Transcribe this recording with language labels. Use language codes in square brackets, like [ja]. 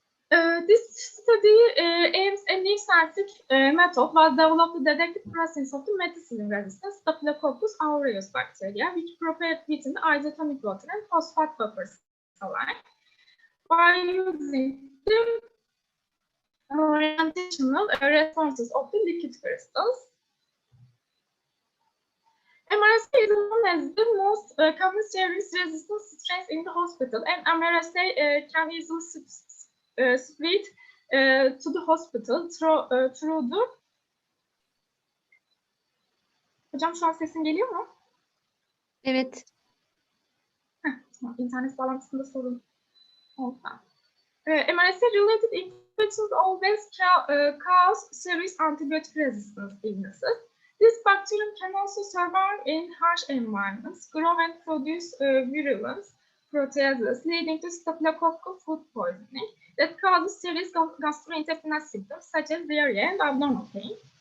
[en] This study aims a new scientific method was developed to detect the presence of the methicillin-resistant Staphylococcus aureus bacteria, which propagate within the isotonic water and phosphate buffers alike by using the orientational responses of the liquid crystals. MRSA is known as the most common series-resistant strain in the hospital, and MRSA can easily spread to the hospital through the... [tr] Hocam şu an sesim geliyor mu? Evet. Tamam, internet bağlantısında sorun oldu. [en] MRSA-related infections always cause serious antibiotic resistance illnesses. This bacterium can also survive in harsh environments, grow and produce virulent proteases, leading to staphylococcal food poisoning that causes serious gastrointestinal symptoms such as diarrhea and abdominal pain.